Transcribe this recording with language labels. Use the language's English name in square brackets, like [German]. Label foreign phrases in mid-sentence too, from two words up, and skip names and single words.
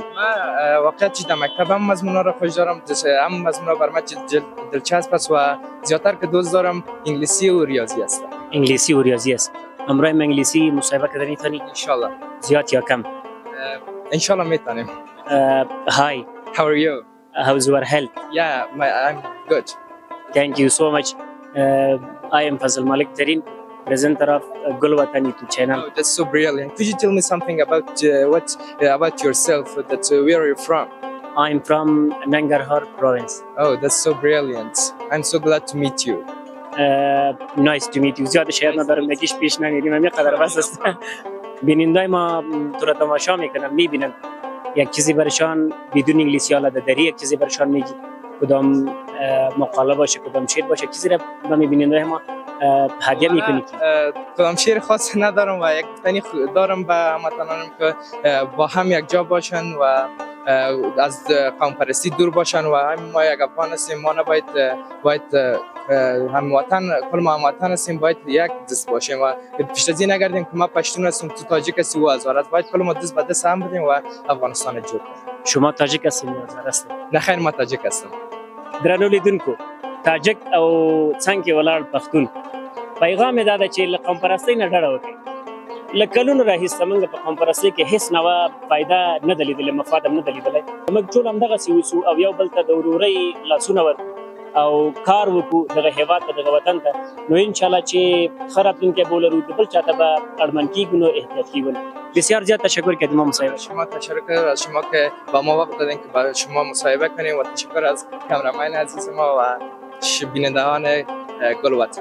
[Persian] ما واقعا در مکتب هم مضمونا را خوش دارم، هم مضمونا بر من دلچسب است و زیاتر که دوست دارم انگلیسی و ریاضی است. انگلیسی و ریاضی است. امروز انگلیسی مصاحبه کردنی تانی؟ [Arabic] ان شاء الله. [Persian] زیاد یا کم؟ [Arabic] ان شاء الله [Persian] میتونیم. [English] Hi. How are you? How's your health? Yeah, I'm good. Thank you so much. I am Fazal Malik Tareen, presenter of Gulwatan YouTube channel. Oh, that's so brilliant. Could you tell me something about yourself? Where are you from? I'm from Nangarhar province. Oh, that's so brilliant. I'm so glad to meet you. Nice to meet you. [Persian] زیاد شاید ندارم نگیش پیش نمیریم همین قدر بس است. بینندای ما تو را تماشا میکنن میبینن یک چیزی برشان بدون انگلیسی آلت داری، یک چیزی برشان میگی کدام مقاله باشه کدام شعر باشه چیزی را به میبیننده ما هدیه میکنی؟ کدام شعر خاص ندارم و یک گفتنی دارم به هموطنانم که با هم یک جا باشن و از قوم پرستی دور باشن و ما یک افغان هستیم، ما نباید هموطن کل ما هموطن هستیم، باید یک دست باشیم و پیشتازی نگردیم که ما پشتون هستیم تو تاجیک هستی و هزارت، باید کل ما دست به دست هم بدیم و افغانستان جور کنیم. شما تاجیک هستین یا هزار هستین؟ نه خیر ما تاجیک هستم. [Pashto] درنو لیدونکو تاجک او څنګه ولاړ پښتون پیغام دا ده چې له قوم پرستۍ نه ډډه وکړئ. له کلونو راهیسې موږ په قوم پرستۍ کې هېڅ نوه فایده نه ده لیدلې، مفاد هم نه ده لیدلی. موږ ټول همدغسې اوسو او یو بل ته د ورورۍ لاسونه ورکړو او کار وکړو دغه هېواد ته دغه وطن ته، نو انشاءالله چې ښه راتلونکی به ولرو، د بل چا ته به اړمن کېږو نو احتیاط کېږو. [Persian] بسیار زیاد تشکر که ما مصاحبه شما تشکر از شما که با ما وقت دادین که با شما مصاحبه کنیم و تشکر از کامرامن عزیز ما و بینندگان گلوطن.